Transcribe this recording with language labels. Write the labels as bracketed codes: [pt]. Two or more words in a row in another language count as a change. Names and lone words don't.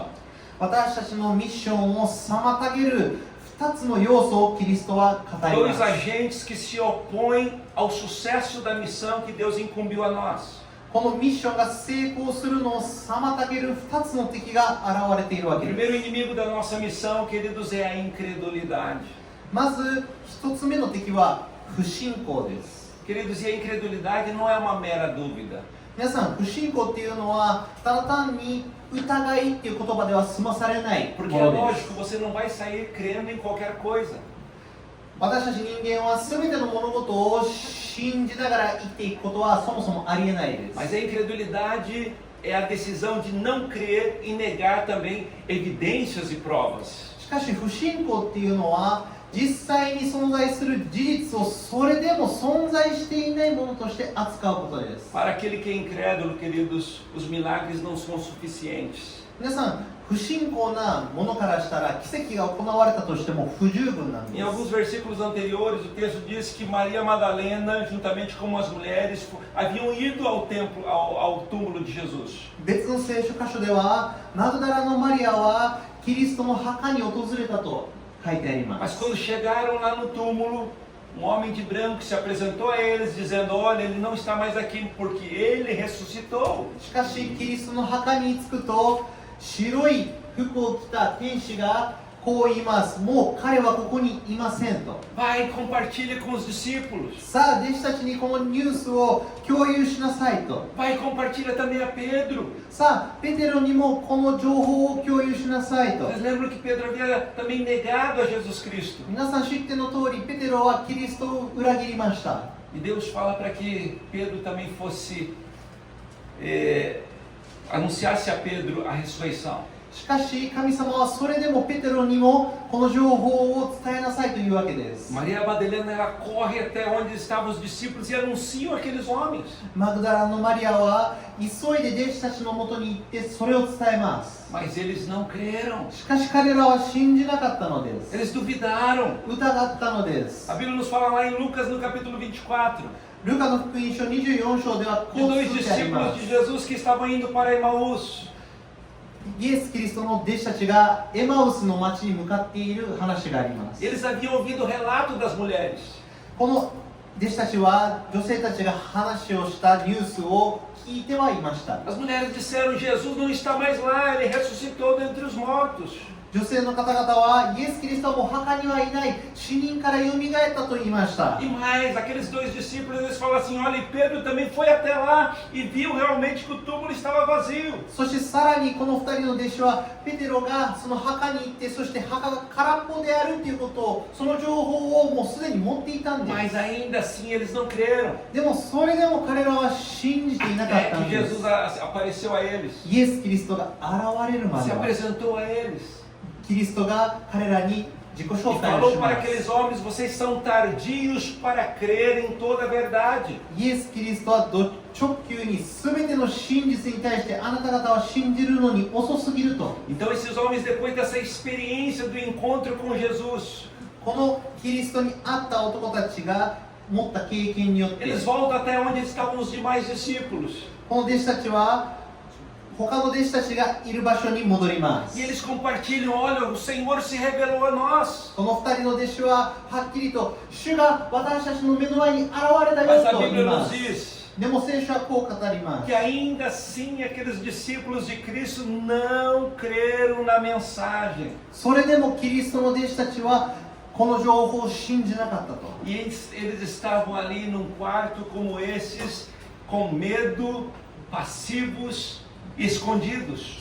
[ja] 私たちのミッションを妨げる2つの要素をキリストは語り [pt] 2 [ja] ます。 [pt] agentes que se opõem ao sucesso da missão que Deus incumbiu a nós. [ja] このミッションが成功するのを妨げる2つの敵が現れている [pt] O [ja] わけです。 [pt] primeiro inimigo da nossa missão, queridos, é a incredulidade. [ja] まず1つ目の敵は不信仰です。 [pt] Queridos, e a incredulidade não é uma mera dúvida. [ja] 皆さん、不信仰っていうのはただ単に疑いっていう言葉では済まされないも [pt] Porque é [ja] のです。 [pt] lógico, você não vai sair crendo em qualquer coisa. [ja] 私たち人間は全ての物事を信じながら生きていくことはそもそもありえないです。 [pt] Mas a incredulidade é a decisão de não crer e negar também evidências e provas. [ja] しかし不信仰っていうのは実際に存在する事実をそれでも存在していないものとして扱うことです。 [pt] Para aquele que é incrédulo, queridos, os milagres não são suficientes. [ja] 皆さん、不信仰なものからしたら奇跡が行われたとしても不十分なんで [pt] Em [ja] す。 [pt] alguns versículos anteriores, o texto diz que Maria Madalena, juntamente com as mulheres, haviam ido ao templo, ao túmulo de Jesus. [ja] 別の聖書箇所ではマグダラのマリアはキリストの墓に訪れたと書いてありま [pt] Mas [ja] す。 [pt] quando chegaram lá no túmulo, um homem de branco se apresentou a eles, dizendo: olha, ele não está mais aqui porque ele ressuscitou. [ja] しかしキリストの墓に着くと白い服を着た天使がこう言います。もう彼はここにいませんと。 [pt] Vai e compartilha com os discípulos. [ja] さあ弟子たちにこのニュースを共有しなさいと。 [pt] Vai e compartilha também a Pedro. [ja] さあペテロにもこの情報を共有しなさいと。 [pt] Vocês lembram que Pedro havia também negado a Jesus Cristo? [ja] 皆さん知っての通りペテロはキリストを裏切りました。 [pt] E Deus fala para que Pedro também fosse, anunciasse a Pedro a ressurreição. [ja] しかし神様はそれでもペテロにもこの情報を伝えなさいというわけです。 [pt] Maria Madalena, ela corre até onde estavam os discípulos e anunciam aqueles homens. [ja] マグダラのマリアは急いで弟子たちのもとに行ってそれを伝えます。 [pt] Mas eles não creram. [ja] しかし彼らは信じなかったのです。 [pt] Eles duvidaram. [ja] 疑ったのです。 [pt] A Bíblia nos fala lá em Lucas, no capítulo 24, [ja] ルカの福音書24章ではこ [pt] de [ja] う [pt] dois [ja] 書いてありま [pt] discípulos [ja] す。 [pt] de Jesus que estavam indo para Emaús. [ja] イエス・キリストの弟子たちがエマウスの町に向かっている話があります。 [pt] Eles haviam ouvido o relato das mulheres. [ja] この弟子たちは女性たちが話をしたニュースを聞いてはいました。 [pt] As mulheres disseram: Jesus não está mais lá, ele ressuscitou dentre os mortos. [ja] 女性の方々はイエス・キリストはもう墓にはいない、死人からよみがえったと言いました。 [pt] E mais, aqueles dois discípulos, eles falam assim: olha, e Pedro também foi até lá e viu realmente que o túmulo estava vazio. [ja] そしてさらにこの2人の弟子はペテロがその墓に行って、そして墓が空っぽであるということを、その情報をもうすでに持っていたんで [pt] Mas [ja] す。 [pt] ainda assim eles não creram. [ja] でもそれでも彼らは信じていなかっ [pt] É [ja] たん [pt] que [ja] です。 [pt] Jesus apareceu a eles, [ja] イエス・キリストが現れるま [pt] se [ja] では [pt] apresentou a eles [ja] キリストが彼らに自己 [pt] e [ja] 紹介を [pt] falou [ja] し [pt] para [ja] ます。 [pt] aqueles homens: vocês são tardios para crer em toda a verdade. [ja] イエス・キリストは直球に全ての真実に対してあなた方は信じるのに遅すぎると。 [pt] Então esses homens, depois dessa experiência do encontro com Jesus, [ja] このキリストに会った男たちが持った経験によって [pt] eles voltam até onde estavam os demais discípulos [ja] この弟子たちは他の弟子たちがいる場所に戻りま [pt] e [ja] す。 [pt] eles compartilham: olha, o Senhor se revelou a nós. [ja] この2人の弟子ははっきりと主が私たちの目の前に現れた [pt] Mas [ja] よ [pt] a [ja] と言い [pt] Bíblia [ja] ま [pt] nos [ja] す。 [pt] diz [ja] でも聖書はこう語りま [pt] que [ja] す。 [pt] ainda assim aqueles discípulos de Cristo não creram na mensagem. [ja] それでもキリストの弟子たちはこの情報を信じなかったと。 [pt] E eles estavam ali num quarto como esses, com medo, passivos, escondidos.